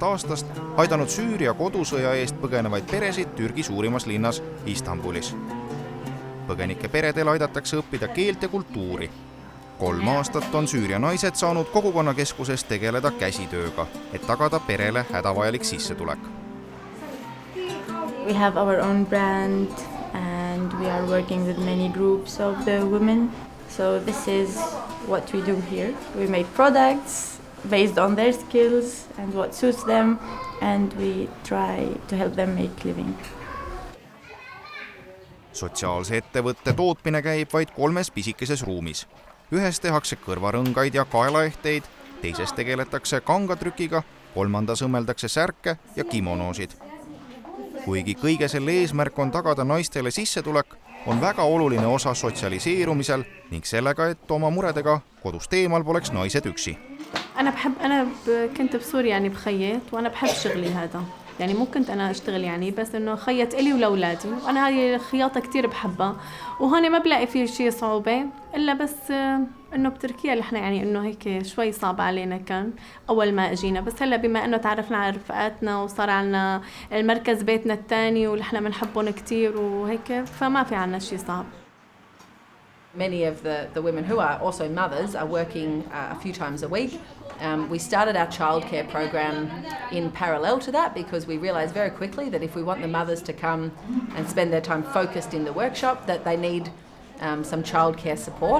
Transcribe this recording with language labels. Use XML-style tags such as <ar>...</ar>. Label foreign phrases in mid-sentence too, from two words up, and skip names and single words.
<et>aastast aidanud Süüria kodusõja eest põgenevaid peresid Türgi suurimas linnas Istanbulis. Põgenike peredel aidatakse õppida keelt ja kultuuri. 3 aastat on Süüria naised saanud kogukonnakeskuses tegeleda käsitööga, et tagada perele hädavajalik sissetulek.</et> <en>We have our own brand and we are working with many groups of the women. So this is what we do here. We make products based on their skills and what suits them, and we try to help them make living.</en> <et>Sotsiaalse ettevõtte tootmine käib vaid 3 pisikeses ruumis. Ühes tehakse kõrvarõngaid ja kaelaehteid, teises tegeletakse kangatrükiga, 3. õmmeldakse särke ja kimonosid. Kuigi kõige selle eesmärk on tagada naistele sissetulek, on väga oluline osa sotsialiseerumisel ning sellega, et oma muredega kodust eemal poleks naised üksi.</et> <ar>أنا كنت بسوريا يعني بخيط وأنا بحب شغلي هذا يعني مو كنت أنا أشتغل يعني بس إنه خيط إلي ولأولادي وأنا هاي الخياطة كتير بحبها وهون ما بلاقي فيه شيء صعوبة إلا بس إنه بتركيا اللي إحنا يعني إنه هيك شوي صعب علينا كان أول ما أجينا بس هلا بما إنه تعرفنا على رفقاتنا وصار عنا المركز بيتنا الثاني واللي إحنا بنحبهم كتير وهيك فما في عنا شيء صعب.</ar> <en>Many of the women who are also mothers are working a few times a week. We started our childcare program in parallel to that because we realised very quickly that if we want the mothers to come and spend their time focused in the workshop, that they need some childcare support.</en>